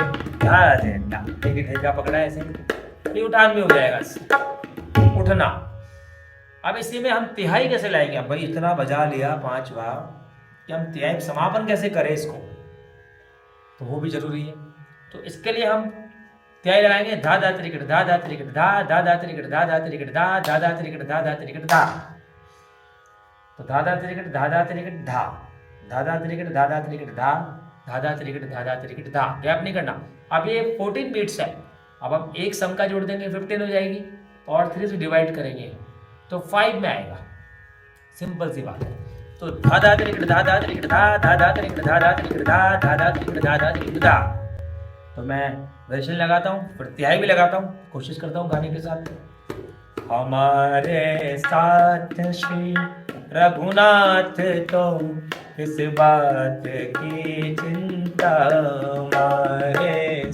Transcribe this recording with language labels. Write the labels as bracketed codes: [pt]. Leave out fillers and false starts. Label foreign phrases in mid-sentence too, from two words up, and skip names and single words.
[hi] देखिए ठेका पकड़ा है ऐसे, ये उठान भी हो जाएगा, उठना। अब इसी में हम तिहाई कैसे लाएंगे, अब भाई इतना बजा लिया 5 बार कि हम तिहाई समापन कैसे करें इसको, तो वो भी जरूरी है। तो इसके लिए हम तिहाई लगाएंगे धा धा त्रिकट धा धा त्रिकट धा धा धा त्रिकट धा धा त्रिकट धा धा धा त्रिकट धा धा त्रिकट धा। तो धाधा त्रिकट धाधा त्रिकट धा, धाधा त्रिकट धाधा त्रिकट धा, धाधा त्रिकट धाधा त्रिकट धा। गैप नहीं करना। अब ये 14 बीट्स है। अब हम एक सम का जोड़ देंगे 15 हो जाएगी और 3 से डिवाइड करेंगे तो 5 में आएगा। सिंपल सी बात है। तो धाधा त्रिकट धाधा त्रिकट धा, धाधा त्रिकट धाधा त्रिकट धा, धाधा त्रिकट धाधा त्रिकट धा। तो मैं वेरिएशन लगाता हूँ, फिर तिहाई भी लगाता हूँ, कोशिश करता हूँ गाने के साथ। हमारे साथ श्री रघुनाथ तो किस बात की चिंता, हमारे